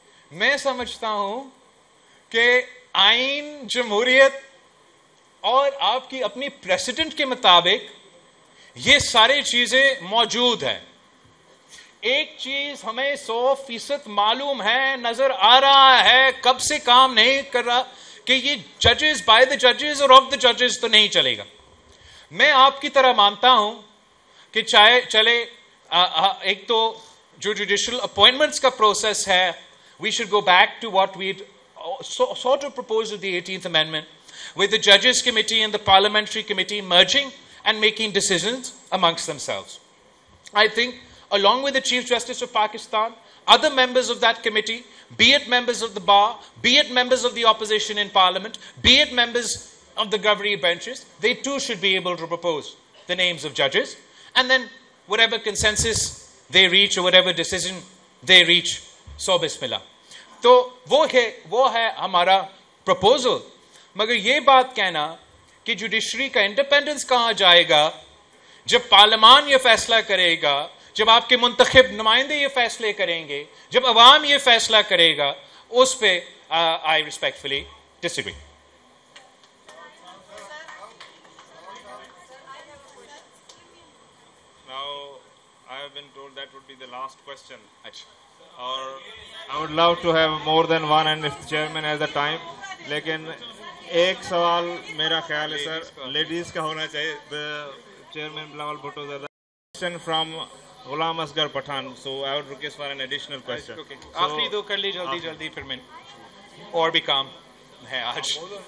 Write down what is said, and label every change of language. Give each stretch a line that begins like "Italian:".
Urdu: میں سمجھتا ہوں کہ آئین جمہوریت اور آپ کی اپنی پریسیڈنٹ کے مطابق یہ ساری چیزیں موجود ہیں. ایک چیز ہمیں 100% معلوم ہے، نظر آ رہا ہے، کب سے کام نہیں کر رہا، کہ یہ ججز بائی دا ججز اور آف دا ججز تو نہیں چلے گا. میں آپ کی طرح مانتا ہوں کہ چاہے چلے ایک تو جو جوڈیشل اپوائنٹمنٹس کا پروسیس ہے،
English: we should go back to what we'd sort of proposed with the 18th Amendment, with the Judges Committee and the Parliamentary Committee merging and making decisions amongst themselves. I think along with the Chief Justice of Pakistan, other members of that committee, be it members of the bar, be it members of the opposition in Parliament, be it members of the governing benches, they too should be able to propose the names of judges, and then whatever consensus they reach or whatever decision they reach, so bismillah.
Urdu: تو وہ ہے ہمارا proposal. مگر یہ بات کہنا کہ judiciary کا انڈیپینڈنس کہاں جائے گا جب پارلیمان یہ فیصلہ کرے گا، جب آپ کے منتخب نمائندے یہ فیصلے کریں گے، جب عوام یہ فیصلہ کرے گا، اس پہ
English: I respectfully disagree. Now, I have been told that would be the last question. Or I would love to have more than one, and if the chairman has the time.
Urdu: لیکن ایک سوال میرا خیال ہے سر لیڈیز کا ہونا چاہیے.
English: The chairman Bilawal Bhutto sir, the question from Ghulam Asghar Pathan. So I would request for an additional question.
Urdu: آخری دو کر لی جلدی پھر میں اور بھی کام ہے آج.